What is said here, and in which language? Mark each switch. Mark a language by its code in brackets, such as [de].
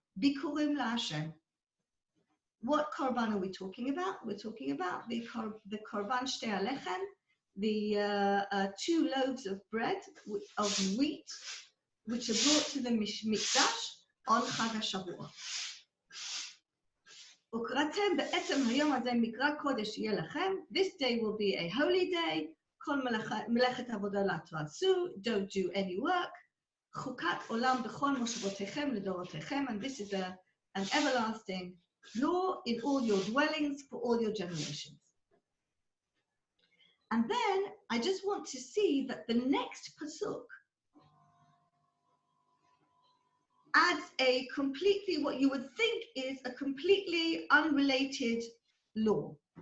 [en] Bikurim la'Hashem. What korban are we talking about? We're talking about the korban shtei alechem, the 2 loaves of bread of wheat, which are brought to the mikdash on Chag HaShavuot. [he] וקראתם בעצם היום הזה מקרא קודש יהיה לכם. [en] This day will be a holy day. [he] כל מלאכת עבודה לא תעשו. [en] Don't do any work. [he] חוקת עולם בכל מושבותיכם לדורותיכם. [en] And this is an everlasting law in all your dwellings for all your generations. And then I just want to see that the next pasuk adds a completely, what you would think is a completely unrelated law.